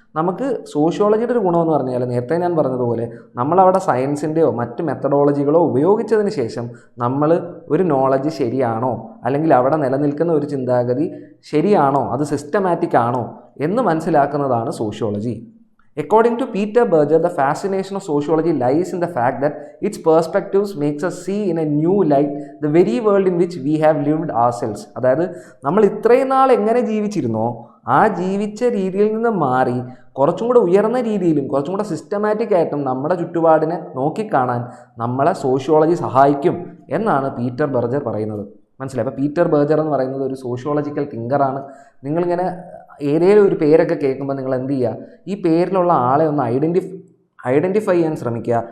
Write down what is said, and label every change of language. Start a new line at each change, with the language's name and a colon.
Malayalam: നമുക്ക് സോഷ്യോളജിയുടെ ഒരു ഗുണമെന്ന് പറഞ്ഞാൽ നേരത്തെ ഞാൻ പറഞ്ഞതുപോലെ നമ്മളവിടെ സയൻസിൻ്റെയോ മറ്റ് മെത്തഡോളജികളോ ഉപയോഗിച്ചതിന് ശേഷം നമ്മൾ ഒരു നോളജ് ശരിയാണോ അല്ലെങ്കിൽ അവിടെ നിലനിൽക്കുന്ന ഒരു ചിന്താഗതി ശരിയാണോ, അത് സിസ്റ്റമാറ്റിക് ആണോ എന്ന് മനസ്സിലാക്കുന്നതാണ് sociology.
English: According to Peter Berger, the fascination of sociology lies in the fact that its perspectives makes us see in a new light the very world in which we have lived ourselves.
Malayalam: അതായത് നമ്മൾ ഇത്രയും നാൾ എങ്ങനെ ജീവിച്ചിരുന്നോ ആ ജീവിച്ച രീതിയിൽ നിന്ന് മാറി കുറച്ചും കൂടെ ഉയർന്ന രീതിയിലും കുറച്ചും കൂടെ സിസ്റ്റമാറ്റിക് ആയിട്ടും നമ്മുടെ ചുറ്റുപാടിനെ നോക്കിക്കാണാൻ നമ്മളെ സോഷ്യോളജി സഹായിക്കും എന്നാണ് പീറ്റർ ബർജർ പറയുന്നത്. മനസ്സിലായി? അപ്പോൾ പീറ്റർ ബർജർ എന്ന് പറയുന്നത് ഒരു സോഷ്യോളജിക്കൽ തിങ്കറാണ്. നിങ്ങളിങ്ങനെ ഏതെങ്കിലും ഒരു പേരൊക്കെ കേൾക്കുമ്പോൾ നിങ്ങൾ എന്ത് ചെയ്യുക, ഈ പേരിലുള്ള ആളെ ഒന്ന് ഐഡൻറ്റിഫൈ ചെയ്യാൻ ശ്രമിക്കുക.